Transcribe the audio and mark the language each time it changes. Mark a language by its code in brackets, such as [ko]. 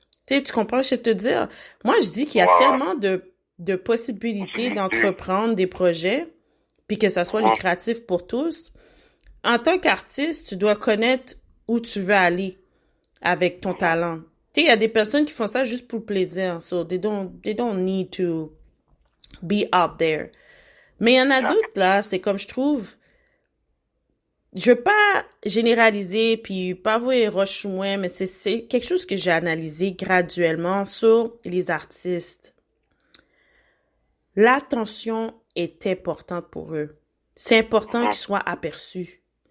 [fr] Tu comprends ce que je veux te dire? Moi, je dis qu'il y a tellement de possibilités d'entreprendre des projets, puis que ça soit lucratif pour tous. En tant qu'artiste, tu dois connaître où tu veux aller avec ton talent. Tu sais, il y a des personnes qui font ça juste pour le plaisir. [en] So, they don't need to be out there. [fr] Mais il y en a d'autres, là, c'est comme je trouve... Je veux pas généraliser, puis pas vous roche moins, mais c'est quelque chose que j'ai analysé graduellement sur les artistes. L'attention est importante pour eux. C'est important qu'ils soient aperçus.